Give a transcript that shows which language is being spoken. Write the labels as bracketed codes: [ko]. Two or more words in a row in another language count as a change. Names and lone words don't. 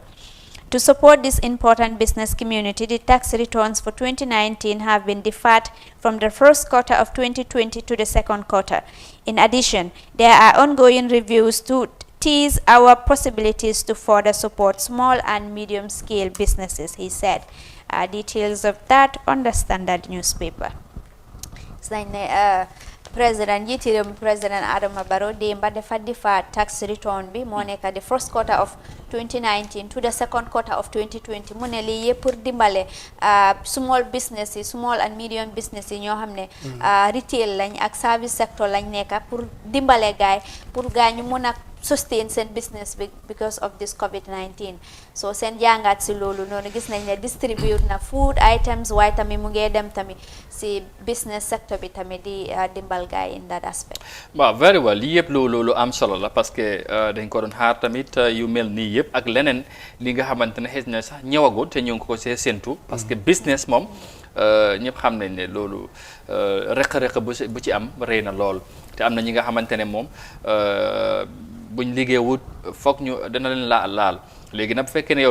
[en] To support this important business community, the tax returns for 2019 have been deferred from the first quarter of 2020 to the second quarter. In addition, there are ongoing reviews to tease our possibilities to further support small and medium-scale businesses, he said. Details of that on the Standard newspaper. President Adama Barrow [wo] démba dafa [en] defer tax return [wo] bi moo nekk [en] the first quarter of 2019 to the second quarter of 2020 mu [wo] ne lii yëpp pour dimbale [en] small business [wo] yi [en] small and medium business [wo] yi ñoo xam ne retail lañ ak [en] service sector [wo] lañ nekk pour dimbale gaay pour gaay ñu mun a sustain seen business bi [en] because of this COVID-19 [wo] so seen jàngat si loolu noonu gis nañ ne distribute na [en] food items [wo] waaye tamit mu ngi dem tamit si [en] business sector [wo] bi tamit di dimbal gaay [en] in that aspect. [wo] waaw [en] very well [wo] lii yëpp loolu am solo la [fr] parce que [wo] dañ ko doon xaar tamit yu mel nii yëpp ak leneen li nga xamante ne xëy na sax ñëwagul te ñu ngi ko see séntu [fr] parce que [wo] business moom ñëpp xam nañ ne loolu rëq-rëq bu ci am rëy na lool te am na ñi nga xamante ne moom buñ liggéeyut foog ñu dana leen laal léegi nag bu fekkee ne yow